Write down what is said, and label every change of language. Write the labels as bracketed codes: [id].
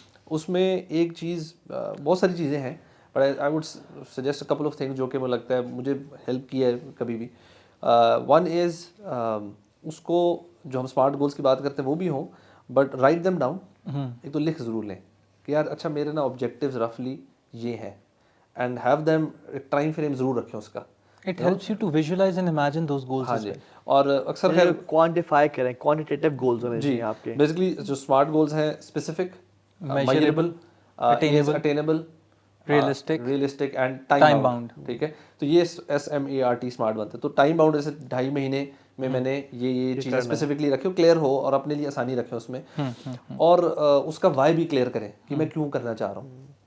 [ur] اس میں ایک چیز بہت ساری چیزیں ہیں [en] but I would suggest couple of things [ur] جو کہ مجھے لگتا ہے مجھے ہیلپ کیا ہے کبھی بھی. ون از اس کو جو ہم اسمارٹ گولس کی بات کرتے ہیں وہ بھی ہوں [en] But write them down. [ur] ایک تو لکھ ضرور لیں کہ یار اچھا میرے نا آبجیکٹیوز رفلی یہ ہیں [en] and have them [ur] ایک ٹائم فریم ضرور رکھیں اس کا. [en] It helps you to visualize and imagine those goals [ur] ہاں [en] as [ur] جی. [en] well. [ur] اور اکثر خیر کوانٹیفائی کریں, کوانٹیٹیو گولز ہونے چاہیے آپ کے. [en] Basically جو smart goals ہیں specific, measurable, attainable, realistic and time bound. [ur] ٹھیک ہے, تو یہ SMART اسمارٹ بنتے ہیں. تو ٹائم باؤنڈ جیسے 2.5 مہینے میں نے یہ چیزیں اسپیسیفکلی رکھی ہو, کلیئر ہو اور اپنے لیے آسانی رکھیں اس میں, اور اس کا وائی بھی کلیئر کریں کہ میں کیوں کرنا چاہ رہا ہوں.